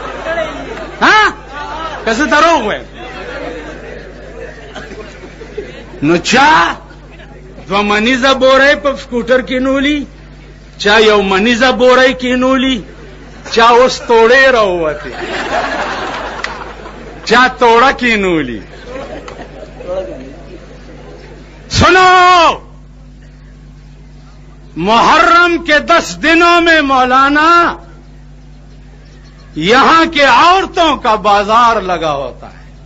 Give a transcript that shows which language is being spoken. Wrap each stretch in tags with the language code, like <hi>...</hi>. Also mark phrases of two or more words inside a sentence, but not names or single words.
<ps>که زه دروغ وایم نو چا 2 منیزه بورۍ په سکوټر کې نولي، چا 1 منیزه بورۍ کې نولي، چا اوس توړې راووتې، چا توڑا کی نولی.</ps> <ur>سنو، محرم کے 10 دنوں میں مولانا یہاں کے عورتوں کا بازار لگا ہوتا ہے.</ur>